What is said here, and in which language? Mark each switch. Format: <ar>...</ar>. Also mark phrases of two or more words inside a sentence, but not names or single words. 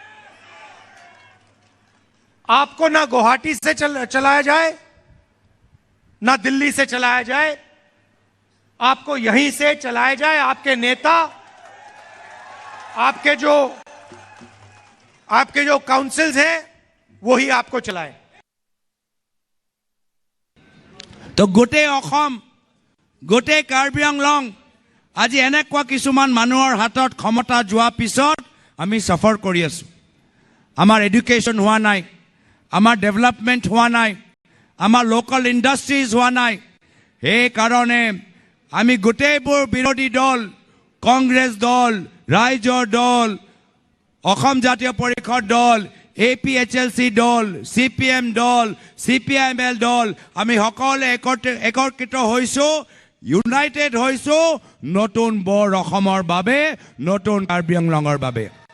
<hi>आपको ना गुवाहाटी से चलाया जाए, ना दिल्ली से चलाया जाए, आपको यहीं से चलाया जाए। आपके नेता, आपके जो काउंसिल्स हैं वही आपको चलाए।</hi> <as>তো গোটে অসম, গোটে কাৰ্বি আংলং আজি এনেকুৱা কিছুমান মানুহৰ হাতত ক্ষমতা যোৱা পিছত আমি সফৰ কৰি আছো। আমাৰ এডুকেশ্যন হোৱা নাই, আমাৰ ডেভেলপমেণ্ট হোৱা নাই, আমাৰ</as> <en>local industries</en> <as>হোৱা নাই। এই কাৰণে আমি গোটেইবোৰ বিৰোধী দল, কংগ্ৰেছ দল, ৰাইজৰ দল, অসম জাতীয় পৰিষদ দল, APHLC দল, CPM দল, CPIML দল, আমি সকলে একত্ৰিত হৈছো, ইউনাইটেড হৈছো নতুন বৰ অসমৰ বাবে, নতুন কাৰ্বি আংলঙৰ বাবে।</as>